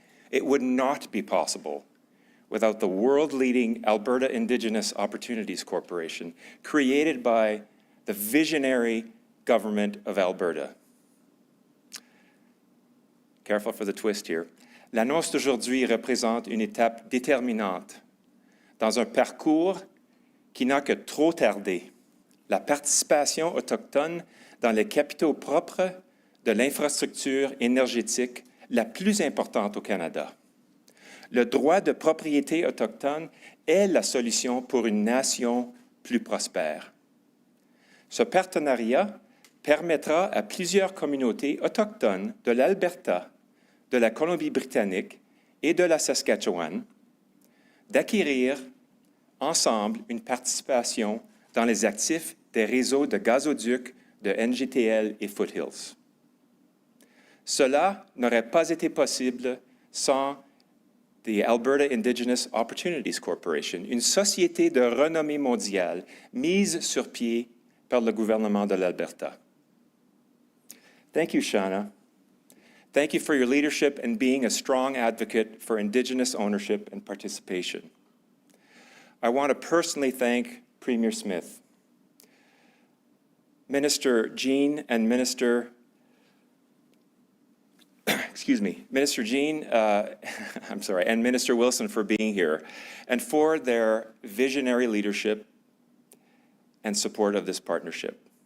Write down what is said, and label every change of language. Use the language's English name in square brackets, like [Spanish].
[English] It would not be possible without the world-leading Alberta Indigenous Opportunities Corporation, created by the visionary government of Alberta. Careful for the twist here. [French] L'annonce d'aujourd'hui représente une étape déterminante dans un parcours qui n'a que trop tardé. La participation autochtone dans les capitaux propres de l'infrastructure énergétique la plus importante au Canada. Le droit de propriété autochtone est la solution pour une nation plus prospère. Ce partenariat permettra à plusieurs communautés autochtones de l'Alberta, de la Colombie-Britannique et de la Saskatchewan d'acquérir ensemble une participation dans les actifs des réseaux de gazoducs de NGTL et Foothills. Cela n'aurait pas été possible sans the Alberta Indigenous Opportunities Corporation, une société de renommée mondiale mise sur pied par le gouvernement de l'Alberta. [English] Thank you, Shana. Thank you for your leadership and being a strong advocate for Indigenous ownership and participation. I want to personally thank Premier Smith, Minister Jean and Minister Minister Jean, and Minister Wilson for being here and for their visionary leadership and support of this partnership.